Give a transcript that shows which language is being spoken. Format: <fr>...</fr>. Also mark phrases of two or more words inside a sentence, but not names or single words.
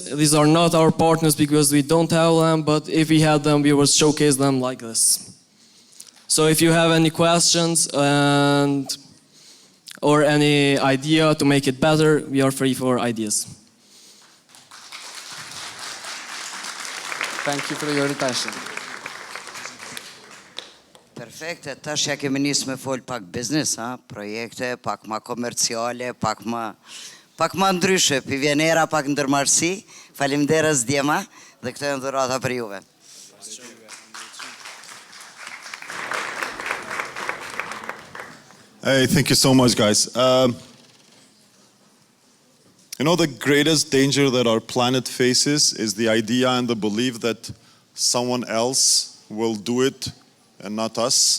<en>These are not our partners because we don't have them, but if we had them, we would showcase them like this. So if you have any questions or any idea to make it better, we are free for ideas. Thank you for your attention.</en> <sq>Perfekte, tash ja kemi nis me fol pak biznes, projekte, pak ma komerciale, pak ma ndryshe, pi vjenera, pak ndërmarrësi. Faleminderit djema dhe këtë janë dhurata për juve.</sq> <en>Hey, thank you so much, guys. You know, the greatest danger that our planet faces is the idea and the belief that someone else will do it and not us.</en>